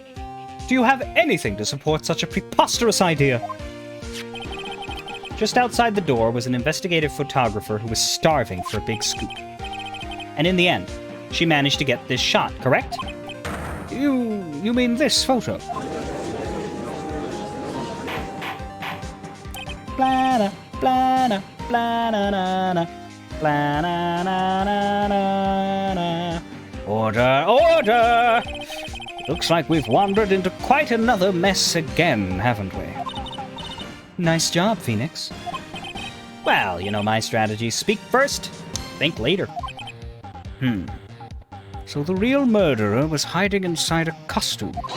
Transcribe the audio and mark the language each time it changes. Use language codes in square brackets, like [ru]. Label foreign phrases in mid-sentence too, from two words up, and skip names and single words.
[en] Do you have anything to support such a preposterous idea? Just outside the door was an investigative photographer who was starving for a big scoop. And in the end, she managed to get this shot, correct? You mean this photo? Blana, blana, blana, na, blana, na, na, na. Order, order! Looks like we've wandered into quite another mess again, haven't we? Nice job, Phoenix. Well, you know my strategy. Speak first, think later. So the real murderer was hiding inside a costume.